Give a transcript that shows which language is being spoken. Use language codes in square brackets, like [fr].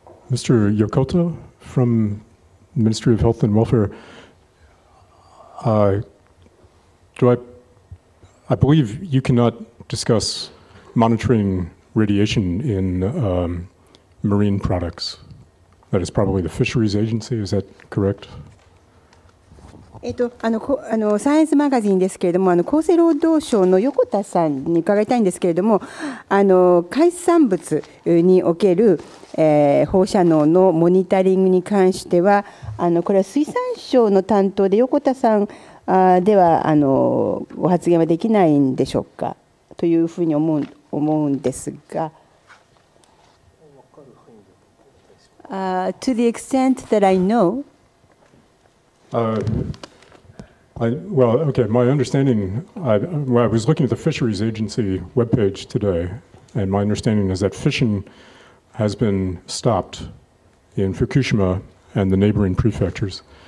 [en] Mr. Yokota from the Ministry of Health and Welfare, I believe you cannot discuss monitoring radiation in marine products. That is probably the Fisheries Agency, is that correct? [ja] サイエンスマガジンですけれども、厚生労働省の横田さんに伺いたいんですけれども、海産物における、放射能のモニタリングに関しては、これは水産省の担当で横田さんではご発言はできないんでしょうかというふうに思うんですが。 [en] To the extent that I know. Well, okay, my understanding, I was looking at the Fisheries Agency webpage today, and my understanding is that fishing has been stopped in Fukushima and the neighboring prefectures.